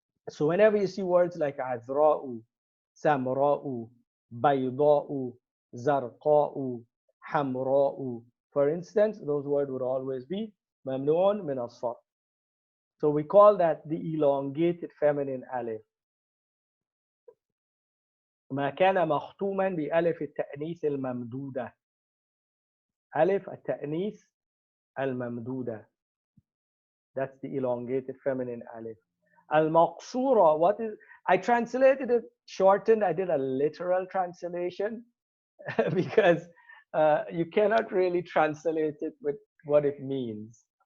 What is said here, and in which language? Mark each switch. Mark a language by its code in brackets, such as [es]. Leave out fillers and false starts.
[en] So whenever you see words like azra'u, samra'u, bayda'u, zarqa'u, hamra'u, for instance, those words would always be mamnu'un min as-sarf. So we call that the elongated feminine alif. [ar] ما كان مختوما بألف التأنيث الممدودة. ألف التأنيث الممدودة. [en] That's the elongated feminine alif. Al-maqsura, what is, I translated it shortened. I did a literal translation because you cannot really translate it with what it means.